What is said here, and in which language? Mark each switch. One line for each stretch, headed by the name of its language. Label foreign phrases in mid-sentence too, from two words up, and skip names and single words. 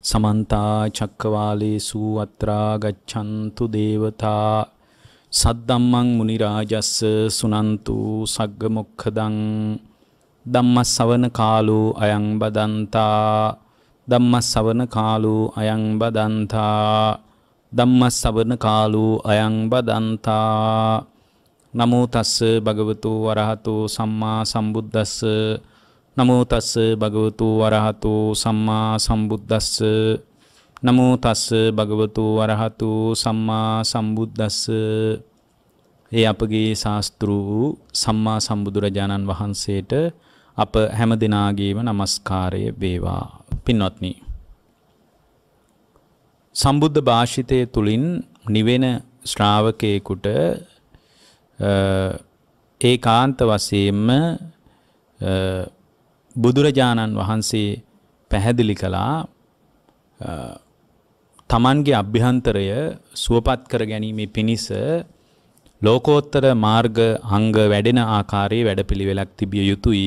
Pali: समन्ता चक्रवालेषु अत्रा गच्छन्तु देवता सद्धम्मं मुनिराजस्स सुनन्तु सग्गमुखदं ධම්මස්සවන කාලෝ අයං බදන්තා ධම්මස්සවන කාලෝ අයං බදන්තා ධම්මස්සවන කාලෝ අයං බදන්තා නමෝ තස්ස භගවතු වරහතෝ සම්මා සම්බුද්දස්ස නමෝ තස්ස භගවතු වරහතෝ සම්මා සම්බුද්දස්ස නමෝ තස්ස භගවතු වරහතෝ සම්මා සම්බුද්දස්ස.
Sinhala: ඒ අපගේ ශාස්ත්‍රු සම්මා සම්බුදුරජාණන් වහන්සේට අප හැම දිනාගේම নমස්කාරය වේවා. පින්වත්නි, සම්බුද්ධ භාෂිතය තුලින් නිවෙන ශ්‍රාවකයෙකුට ඒකාන්ත වශයෙන්ම බුදුරජාණන් වහන්සේ පැහැදිලි කළා තමන්ගේ අභ්‍යන්තරය සුවපත් කර ගැනීමේ පිණිස ලෝකෝත්තර මාර්ග අංග වැඩෙන ආකාරයේ වැඩපිළිවෙලක් තිබිය යුතුයි.